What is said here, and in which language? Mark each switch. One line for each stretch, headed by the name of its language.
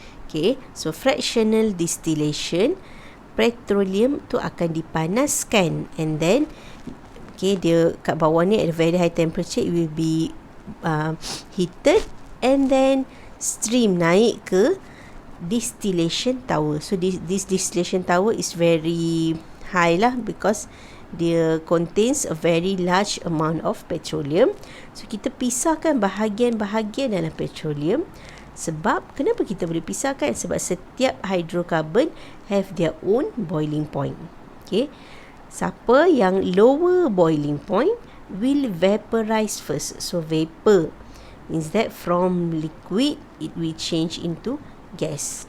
English: Okay, so fractional distillation,
Malay: petroleum tu akan dipanaskan,
English: and then okay,
Malay: dia kat bawah ni
English: at a very high temperature, it will be heated and then stream
Malay: naik ke
English: distillation tower. So this distillation tower is very high lah, because dia contains a very large amount of petroleum.
Malay: So kita pisahkan bahagian-bahagian dalam petroleum. Sebab kenapa kita boleh pisahkan? Sebab setiap
English: hydrocarbon have their own boiling point. Okay,
Malay: siapa yang
English: lower boiling point will vaporize first. So vapor means that from liquid it will change into gas.